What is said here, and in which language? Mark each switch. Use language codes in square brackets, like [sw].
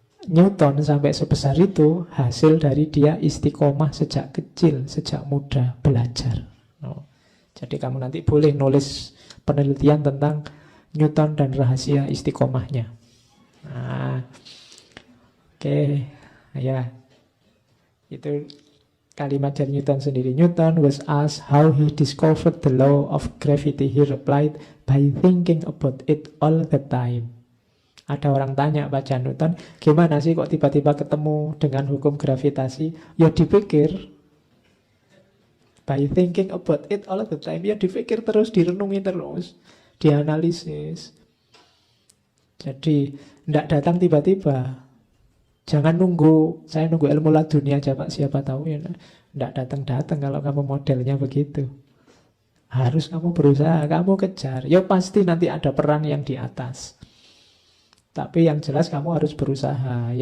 [id] Newton sampai sebesar itu hasil dari dia istiqomah sejak kecil, sejak muda, belajar. Jadi kamu nanti boleh nulis penelitian tentang Newton dan rahasia istiqomahnya. Nah, oke, ya, itu kalimat dari Newton sendiri. [en] Newton was asked how he discovered the law of gravity. He replied, by thinking about it all the time. [id] Ada orang tanya baca Newton, gimana sih kok tiba-tiba ketemu dengan hukum gravitasi? Ya dipikir. [en] By thinking about it all the time. [id] Ya dipikir terus, direnungi terus, dianalisis. Jadi tidak datang tiba-tiba. Jangan nunggu, saya nunggu ilmu laduni aja Pak, siapa tahu ya. Tidak datang-datang kalau kamu modelnya begitu. Harus kamu berusaha, kamu kejar. Ya pasti nanti ada peran yang di atas. Tapi yang jelas kamu harus berusaha.